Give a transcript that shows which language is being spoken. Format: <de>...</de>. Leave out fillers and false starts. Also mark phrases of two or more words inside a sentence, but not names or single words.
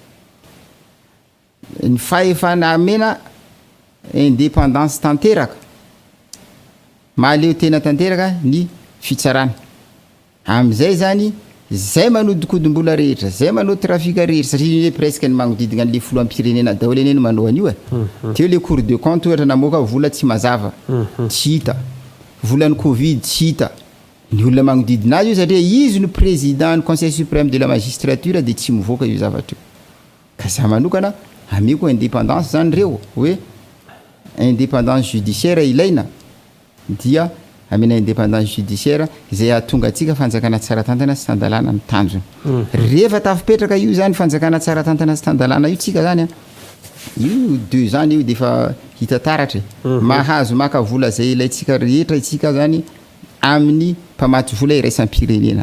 <mg>ny fahefana amena indépendance tanteraka mahaleo tena tanteraka ny fitsarana amin'izay zany zay manodikodim-bola rehetra zay manao trafika rehetra satria presque ny magnodidina an'le filoam-pirenena daholo eneny manao an'io teo</mg> <fr>le cour de compte</fr> <mg>ohatra namoaka vola tsy mazava tsy hita volan'ny covid tsy hita ny olona magnodidina azy io satria izy no président ny</mg> <fr>conseil suprême de la magistrature</fr> <mg>dia tsy mivoaka io zavatra io ka za manokana ameko indépendance zany reo hoe</mg> <fr>indépendance judiciaire</fr> <mg>ilaina dia amena</mg> <fr>indépendance judiciaire</fr> <mg>zay ahatonga atsika fanjakana tsara tantana sy tandalana ny tanjony rehefa tafipetraka io zany fanjakana tsara tantana sy tandalana io tsika zany io 2 ans io dia efa hita taratra mahazo maka vola zay ilaitsika rehetra itsika zany amin'ny mpamatsy vola iraisam-pirenena</mg>